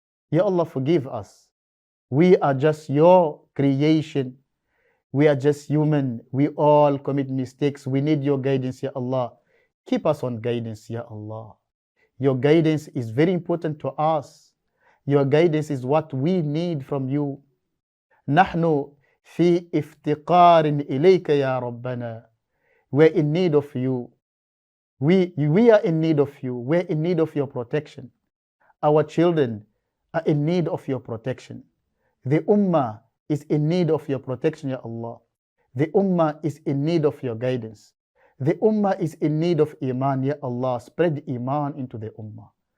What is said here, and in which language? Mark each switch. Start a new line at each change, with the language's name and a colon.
English: Ya Allah, forgive us. We are just your creation. We are just human. We all commit mistakes. We need your guidance, Ya Allah. Keep us on guidance, Ya Allah. Your guidance is very important to us. Your guidance is what we need from you.
Arabic: نحن في افتقار إليك يا ربنا.
English: We're in need of you. We are in need of you. We're in need of your protection. Our children are in need of your protection. The Ummah is in need of your protection, Ya Allah. The Ummah is in need of your guidance. The Ummah is in need of Iman, Ya Allah. Spread Iman into the Ummah.